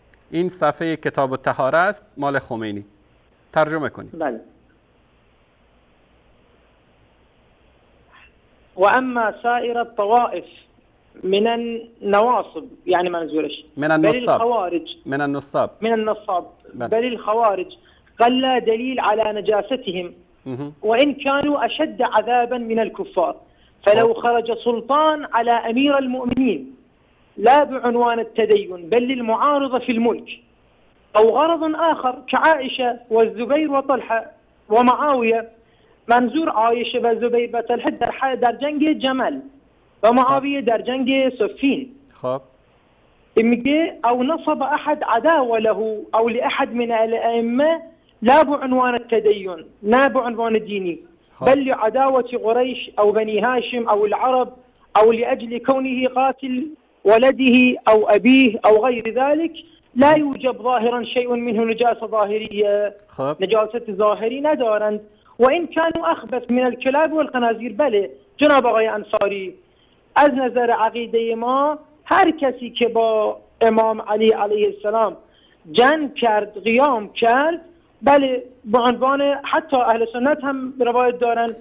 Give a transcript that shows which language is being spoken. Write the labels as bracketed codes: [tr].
[fa] این صفحه کتاب الطهاره است، مال خمینی، ترجمه کنید. بله. [ar] و اما سائر الطوائف من النواصب، [fa] يعني منزورش [ar] من النصاب، من النصاب بل الخوارج قل دليل على نجاستهم وإن كانوا أشد عذابا من الكفار، فلو خرج سلطان على أمير المؤمنين لا بعنوان التدين بل للمعارضة في الملك أو غرض آخر كعائشة والزبير وطلحة ومعاوية، [fa] منظور عائشة والزبير وطلحة در جنگ جمل و معاویه در جنگ صفین. خب میگه [ar] او نصب احد عداوه له او لاحد من الائمه لا بعنوان التدين، لا بعنوان ديني، بل لعداوه قريش او بني هاشم او العرب او لاجل كونه قاتل ولده او ابيه او غير ذلك، لا يوجب ظاهرا شيء منه نجاسه ظاهريه. [fa] نجاسه ظاهری ندارند. [ar] و این كانوا اخبث من الكلاب والخنازير. [fa] بله جناب آقای انصاری، از نظر عقیده ما هر کسی که با امام علی علیه السلام جنگ کرد، قیام کرد، بله به عنوان، حتی اهل سنت هم روایت دارن.